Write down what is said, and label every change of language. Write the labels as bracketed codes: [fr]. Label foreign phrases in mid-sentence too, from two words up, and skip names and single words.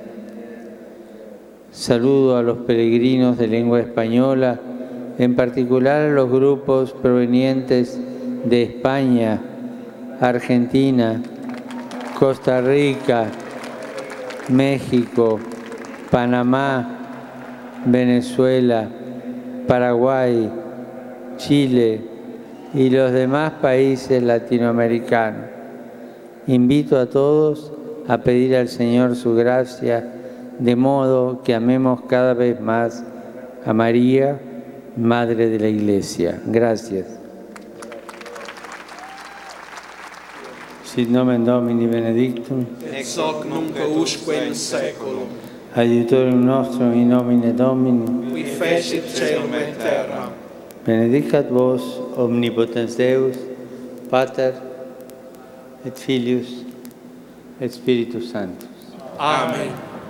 [es] Saludo a los peregrinos de lengua española, en particular a los grupos provenientes de España, Argentina, Costa Rica, México, Panamá, Venezuela, Paraguay, Chile y los demás países latinoamericanos. Invito a todos a pedir al Señor su gracia, de modo que amemos cada vez más a María, Madre de la Iglesia. Gracias. [la] Sit nomen Domini benedictum, ex hoc nunc usque in saeculum. Adiutorium nostrum in nomine Domini, Qui fecit caelum et terra. benedicat vos omnipotens Deus, Pater et Filius et Spiritus Sanctus. Amen.